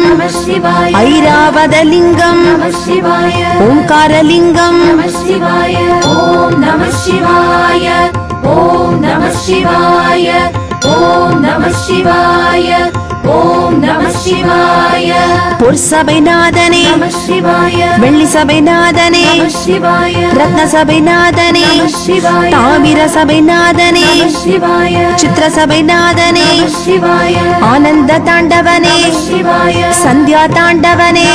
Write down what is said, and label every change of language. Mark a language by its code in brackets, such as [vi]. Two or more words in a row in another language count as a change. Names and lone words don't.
[sa] नमः शिवाय ऐरावतलिङ्गम् नमः शिवाय ओङ्कारलिङ्गम् नमः शिवाय ॐ नमः शिवाय ॐ नमः शिवाय ॐ नमः शिवाय ॐ नमः शिवाय [ta] பொற்சபைநாதனே நம சிவாய வெள்ளி சபைநாதனே நம சிவாய ரத்ன சபைநாதனே நம சிவாய தாமிர சபைநாதனே நம சிவாய சித்திர சபைநாதனே நம சிவாய ஆனந்த தாண்டவனே நம சிவாய சந்தியா தாண்டவனே